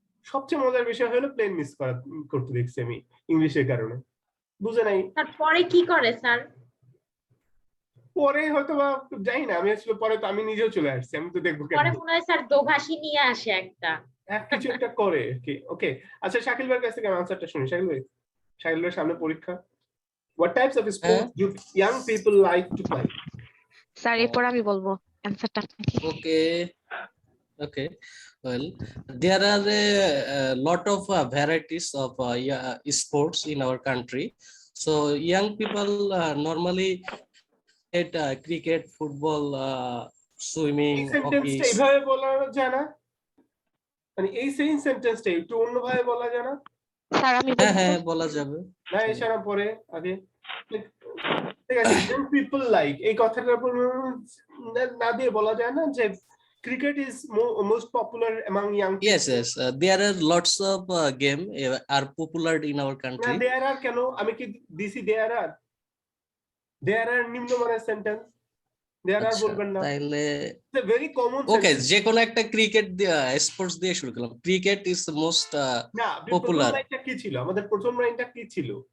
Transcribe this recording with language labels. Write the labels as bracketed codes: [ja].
[bn] সবচেয়ে মজার বিষয় হলো প্লেন মিস করতে দেখছি আমি ইংলিশের কারণে, বুঝে নাই। তারপরে কি করে স্যার? পরে হয়তো বা যাই না, আমি আসলে পরে তো আমি নিজেও চলে আসছি, আমি তো দেখবো পরে মনে হয় স্যার দোভাষী নিয়ে আসে একটা, কিছু একটা করে। ওকে, আচ্ছা শাকিল ভাইয়ের কাছ থেকে আমি আনসারটা শুনি। শাকিল ভাইয়ের সামনে পরীক্ষা। [en] What types of sports do young people like to play? [bn] Sir এরপর আমি বলবো অ্যানসারটা। [en] Okay. Well, there are a lot of varieties of sports in our country. So young people normally at cricket, football, swimming, hockey. [bn] এইভাবে বলা যায় না, মানে এই same সেন্টেন্সটা একটু অন্যভাবে বলা যায় না? স্যার আমি হ্যাঁ বলা যাবে। না এছাড়া পরে আগে, ঠিক আছে, [en] young people like [bn] এই কথাটার উপর না দিয়ে বলা যায় না যে [en] cricket is most popular among young people? Yes. There are lots of game are popular in our country. [bn] না there are কেন, আমি কি দিছি there are নিম্নমানের সেন্টেন্স, there are বলবেন না, তাহলে [en] it's a very common okay, sentence. [bn] যে কোনো একটা ক্রিকেট স্পোর্টস দিয়ে শুরু করলাম। [en] cricket is most [bn] না, [en] Popular. [bn] প্রথম লাইনটা কি ছিল, আমাদের প্রথম লাইনটা কি ছিল?